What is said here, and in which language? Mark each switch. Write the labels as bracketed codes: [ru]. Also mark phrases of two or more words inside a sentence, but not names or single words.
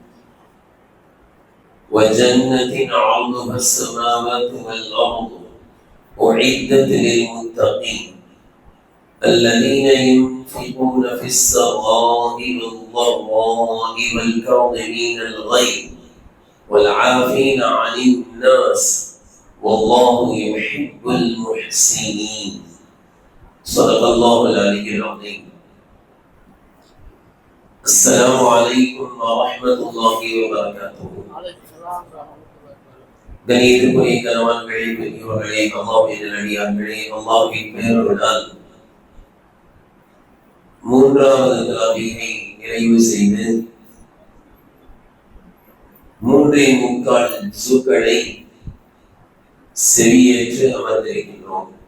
[ar] وجنة عرضها السماوات والأرض أعدت للمتقين الذين ينفقون في السراء والضراء والكاظمين الغيظ والعافين عن الناس والله يحب المحسنين. صدق الله العلي العظيم. السلام عليكم ورحمة الله وبركاته. [ta] கணியத்துக்குரிய கணவான்களே, பெரியவர்களே, அல்லாஹ்வின் நல்லடியார்களே, அல்லாஹ்வின் பேரருளால் மூன்றாவது தராவீகை நிறைவு செய்து 3.25 ஜுக்களை செவியேற்று அமர்ந்திருக்கின்றோம்.